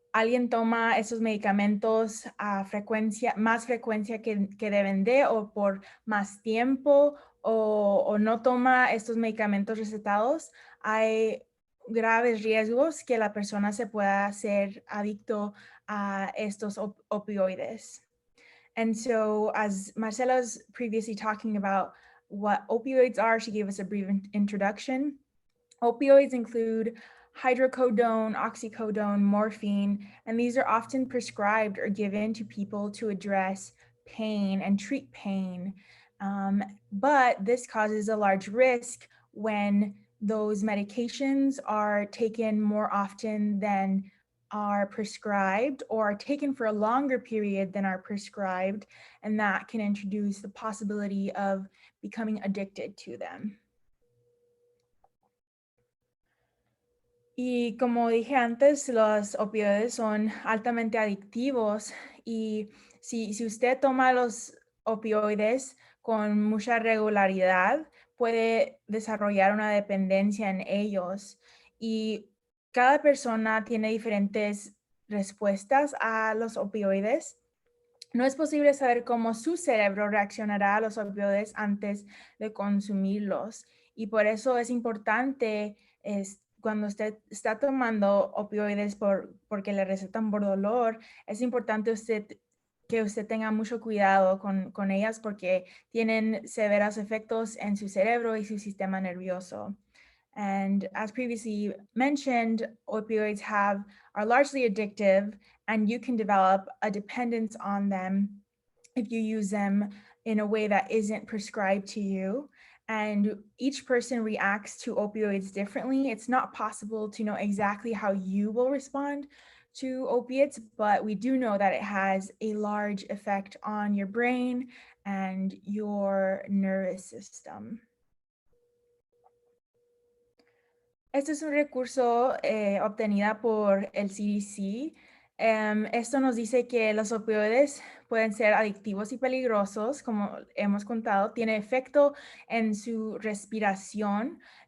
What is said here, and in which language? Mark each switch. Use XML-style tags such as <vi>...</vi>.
<es>alguien toma esos medicamentos a más frecuencia que deben de, o por más tiempo, o no toma estos medicamentos recetados, hay graves riesgos que la persona se pueda hacer adicto a estos opioides.</es> <en>And so, as Marcela's previously talking about what opioids are, she gave us a brief introduction. Opioids include hydrocodone, oxycodone, morphine, and these are often prescribed or given to people to address pain and treat pain. But this causes a large risk when those medications are taken more often than are prescribed, or are taken for a longer period than are prescribed, and that can introduce the possibility of becoming addicted to them.</en> <es>Y como dije antes, los opioides son altamente adictivos, y si usted toma los opioides con mucha regularidad, puede desarrollar una dependencia en ellos. Y cada persona tiene diferentes respuestas a los opioides. No es posible saber cómo su cerebro reaccionará a los opioides antes de consumirlos. Y por eso es importante, cuando usted está tomando opioides porque le recetan por dolor, es importante que usted tenga mucho cuidado con ellas, porque tienen severos efectos en su cerebro y su sistema nervioso.</es> <en>And as previously mentioned, opioids are largely addictive, and you can develop a dependence on them if you use them in a way that isn't prescribed to you. And each person reacts to opioids differently. It's not possible to know exactly how you will respond to opiates, but we do know that it has a large effect on your brain and your nervous system.</en> <es>Este es un recurso obtenida por el CDC. Esto nos dice que los opioides pueden ser adictivos y peligrosos, como hemos contado. Tiene efecto en su respiración.</es>